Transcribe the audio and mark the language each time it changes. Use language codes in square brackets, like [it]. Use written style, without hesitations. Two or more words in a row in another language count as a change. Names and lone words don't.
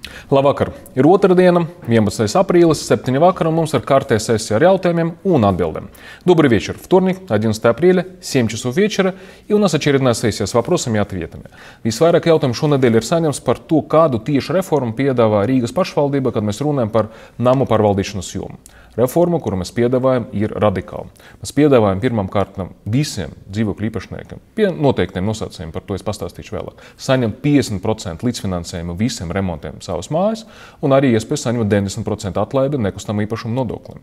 [lv] Labvakar! Ir otrdiena, 11. апреля, 7 vakara. Mums ir kārtējā sesija ar jautājumiem un [ru] ответами. Добрый вечер. Вторник, 11 апреля, 7 часов вечера, и у нас очередная сессия с вопросами и ответами. [lv] Visvairāk jautājumu šonedēļ ir saņemts par to, kādu tieši reformu piedāvā Rīgas pašvaldība, kad mēs runājam par namu pārvaldīšanas jomu. Reforma, kuru mēs piedāvājam, ir radikāla. Mēs piedāvājam pirmām kārtām visiem dzīvokļu īpašniekiem, pie noteiktiem nosacījumiem, par to es pastāstīšu vēlāk, saņemt 50% līdzfinansējumu visiem remontiem savas mājas un arī iespēju saņemt 90% atlaidi nekustamā īpašuma nodoklim.